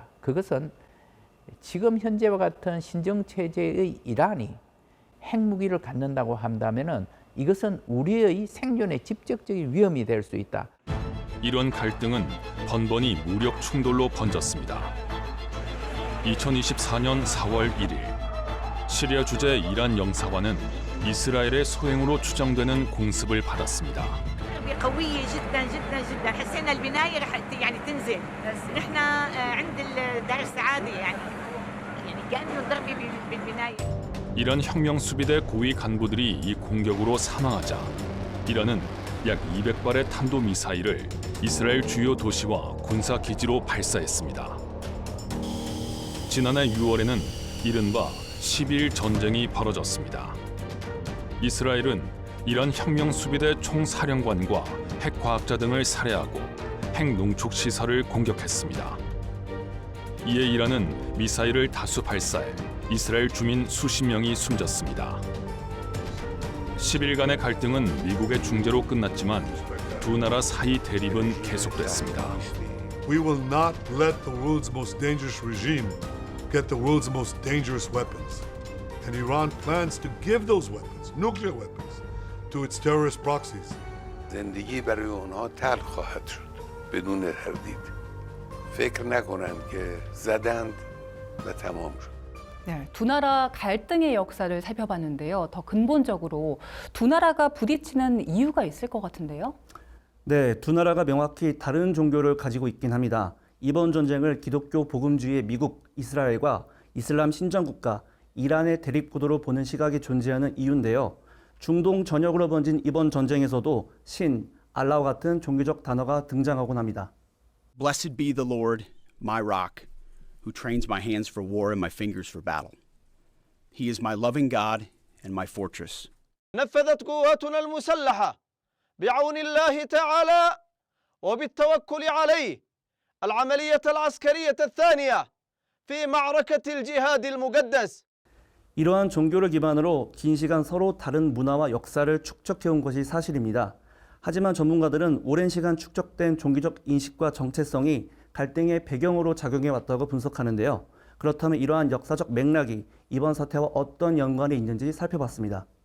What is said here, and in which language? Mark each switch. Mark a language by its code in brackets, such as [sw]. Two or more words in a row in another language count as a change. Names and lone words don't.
[ko] 그것은 지금 현재와 같은 신정체제의 이란이 핵무기를 갖는다고 한다면 이것은 우리의 생존에 직접적인 위험이 될 수 있다. 이런 갈등은 번번이 무력 충돌로 번졌습니다. 2024년 4월 1일 시리아 주재 이란 영사관은 이스라엘의 소행으로 추정되는 공습을 받았습니다. [ar] قوية جدا جدا جدا حسينا البناية رح يعني تنزل نحن عند دار السعادة يعني كأنه ضربة بالبناية. [ko] 이란 혁명 수비대 고위 간부들이 이 공격으로 사망하자 이란은 약 200발의 탄도 미사일을 이스라엘 주요 도시와 군사 기지로 발사했습니다. 지난해 6월에는 이른바 12일 전쟁이 벌어졌습니다. 이스라엘은 이란 혁명 수비대 총사령관과 핵과학자 등을 살해하고 핵농축 시설을 공격했습니다. 이에 이란은 미사일을 다수 발사해 이스라엘 주민 수십 명이 숨졌습니다. 10일간의 갈등은 미국의 중재로 끝났지만 두 나라 사이 대립은 계속됐습니다. [en] We will not let the world's most dangerous regime get the world's most dangerous weapons. And Iran plans to give those weapons, nuclear weapons, to its terrorist proxies. [fa] زندگی برای اونها تلخ خواهد شد بدون تردید. فکر نکنند که زدند و تمام شد. [ko] 네, 두 나라 갈등의 역사를 살펴봤는데요. 더 근본적으로 두 나라가 부딪히는 이유가 있을 것 같은데요. 네, 두 나라가 명확히 다른 종교를 가지고 있긴 합니다. 이번 전쟁을 기독교 복음주의의 미국, 이스라엘과 이슬람 신정국가, 이란의 대립구도로 보는 시각이 존재하는 이유인데요. 중동 전역으로 번진 이번 전쟁에서도 신, 알라와 같은 종교적 단어가 등장하곤 합니다. [en] Blessed be the Lord, my rock, who trains my hands for war and my fingers for battle. He is my loving God and my fortress. [ar] نفذت قواتنا المسلحة بعون الله تعالى وبالتوكل عليه العملية العسكرية الثانية في معركة الجهاد المقدس. [ko] 이러한 종교를 기반으로 긴 시간 서로 다른 문화와 역사를 축적해온 것이 사실입니다. 하지만 전문가들은 오랜 시간 축적된 종교적 인식과 정체성이 갈등의 배경으로 작용해왔다고 분석하는데요. 그렇다면 이러한 역사적 맥락이 이번 사태와 어떤 연관이 있는지 살펴봤습니다.